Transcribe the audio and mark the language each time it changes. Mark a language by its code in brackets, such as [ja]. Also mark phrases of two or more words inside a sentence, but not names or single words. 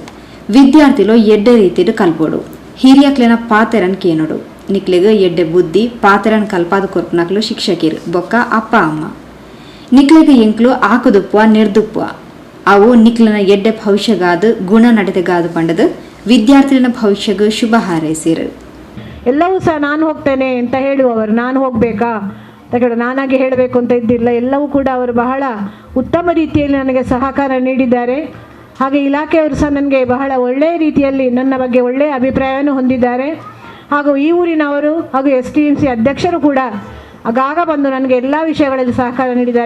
[tcy] ವಿದ್ಯಾರ್ಥಿಲು ಎಡ್ಡೆ ರೀತಿಡು ಕಲ್ಪೋಡು ಹಿರಿಯಕ್ಲೆನ ಪಾತೆರನ್ ಕೇನೋಡು ನಿಕ್ಲೆಗ ಎಡ್ಡೆ ಬುದ್ಧಿ ಪಾತೆರನ್ ಕಲ್ಪಾದ ಕೊರ್ಪನಕ್ಲು ಶಿಕ್ಷಕಿರು ಬೊಕ್ಕ ಅಪ್ಪ ಅಮ್ಮ ನಿಕ್ಲೆಗ ಎಂಕ್ಲು ಆಕುದುಪ್ಪುವ ನಿರ್ದುಪ್ಪುವ ಅವು ನಿಕ್ಲನ ಎಡ್ಡೆ ಭವಿಷ್ಯಗಾದು ಗುಣ ನಡೆದಗಾದು ಪಂಡದು ವಿದ್ಯಾರ್ಥಿನ ಭವಿಷ್ಯಗೂ ಶುಭ ಹಾರೈಸಿರು. [kn] ಎಲ್ಲವೂ ಸಹ ನಾನು ಹೋಗ್ತೇನೆ ಅಂತ ಹೇಳುವವರು, ನಾನು ಹೋಗಬೇಕಾ ನಾನಾಗಿ ಹೇಳಬೇಕು ಅಂತ ಇದ್ದಿಲ್ಲ. ಎಲ್ಲವೂ ಕೂಡ ಅವರು ಬಹಳ ಉತ್ತಮ ರೀತಿಯಲ್ಲಿ ನನಗೆ ಸಹಕಾರ ನೀಡಿದ್ದಾರೆ. ಹಾಗೆ ಇಲಾಖೆಯವರು ಸಹ ನನಗೆ ಬಹಳ ಒಳ್ಳೆಯ ರೀತಿಯಲ್ಲಿ ನನ್ನ ಬಗ್ಗೆ ಒಳ್ಳೆಯ ಅಭಿಪ್ರಾಯವನ್ನು ಹೊಂದಿದ್ದಾರೆ. ಹಾಗೂ ಈ ಊರಿನವರು ಹಾಗೂ STMC ಅಧ್ಯಕ್ಷರು ಕೂಡ ಆಗಾಗ ಬಂದು ನನಗೆ ಎಲ್ಲ ವಿಷಯಗಳಲ್ಲಿ ಸಹಕಾರ ನೀಡಿದ್ದಾರೆ.